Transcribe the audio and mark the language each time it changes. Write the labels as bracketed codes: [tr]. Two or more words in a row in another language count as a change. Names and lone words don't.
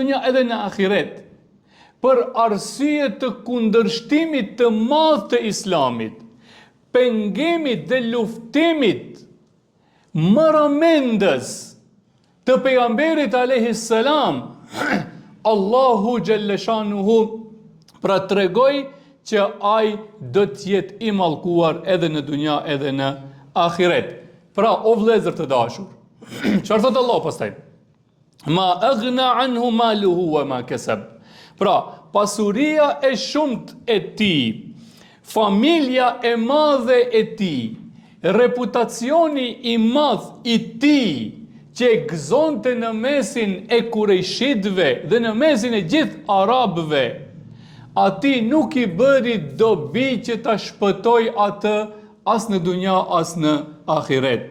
[sq] dunja edhe në ahiret, për arsye të kundërshtimit të madh të Islamit, pengemit dhe luftimit marramendës të pejgamberit [ar] عليه السلام, [sq] Allahu [ar] جل شأنه [sq] pra tregoi që ai do të jetë i mallkuar edhe në dunja edhe në ahiret. Pra o vëllezër të dashur, çfarë thot Allah pastaj? [ar] ما أغنى عنه ماله وما كسب. [sq] Pra, pasuria e shumt e tij, familja e madhe e tij, reputacioni i madh i tij që e gëzonte në mesin e kurejshitëve dhe në mesin e gjithë arabëve, ati nuk i bëri dobi që ta shpëtoj atë as në dunja as në ahiret.